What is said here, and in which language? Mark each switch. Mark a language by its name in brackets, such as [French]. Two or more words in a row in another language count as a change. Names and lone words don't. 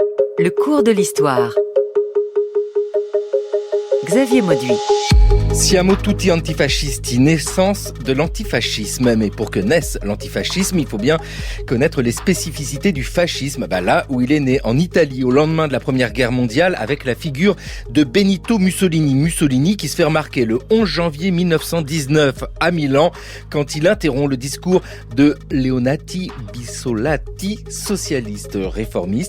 [French] Le cours de l'histoire. Xavier Mauduit. [Italian] Siamo tutti antifascisti, [French] naissance de l'antifascisme. Mais pour que naisse l'antifascisme, il faut bien connaître les spécificités du fascisme. Là où il est né, en Italie, au lendemain de la Première Guerre mondiale, avec la figure de Benito Mussolini. Mussolini qui se fait remarquer le 11 janvier 1919 à Milan, quand il interrompt le discours de Leonati Bissolati, socialiste réformiste.